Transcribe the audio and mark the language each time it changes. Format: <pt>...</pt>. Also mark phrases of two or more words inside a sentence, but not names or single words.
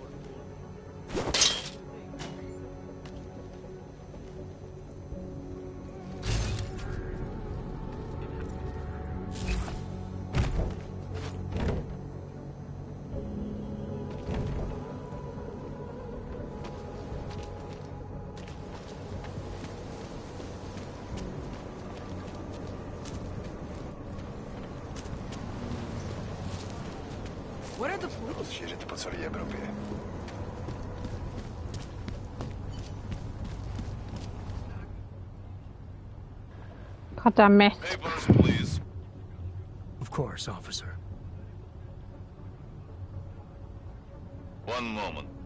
<en>What are the police?</en> <cs>Rozšířit po celé Evropě.</cs> <en>God damn it. Papers, please. Of course, officer. One moment.</en>